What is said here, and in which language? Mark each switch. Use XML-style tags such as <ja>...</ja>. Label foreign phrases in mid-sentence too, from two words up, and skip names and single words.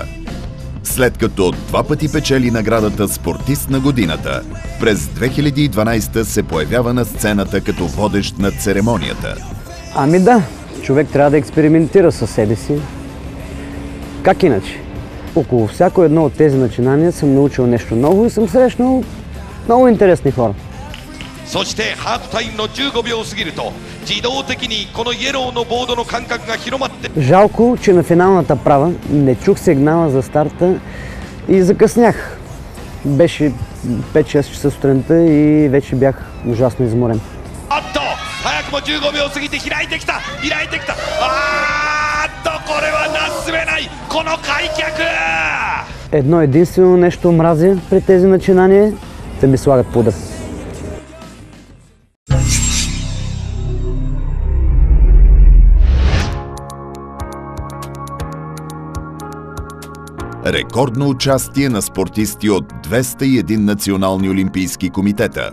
<bg>След като 2 пъти печели наградата Спортист на годината, през 2012 се появява на сцената като водещ на церемонията. Ами да, човек трябва да експериментира със себе си. Как иначе? Около всяко едно от тези начинания съм научил нещо ново и съм срещнал много интересни хора.</bg> <ja>そしてハーフタイムの15秒を過ぎると自動的にこのイエローのボードの間隔が広まって</ja> <bg>Жалко, че на финалната права не чух сигнала за старта и закъснях. Беше 5-6 часа сутринта и вече бях ужасно изморен.</bg> <ja>早くも15秒過ぎて開いてきたこれはなすべないこの開脚</ja> <bg>Едно единствено нещо мразя при тези начинания – да ми слагат пудър. Рекордно участие на спортисти от 201 национални олимпийски комитета.</bg>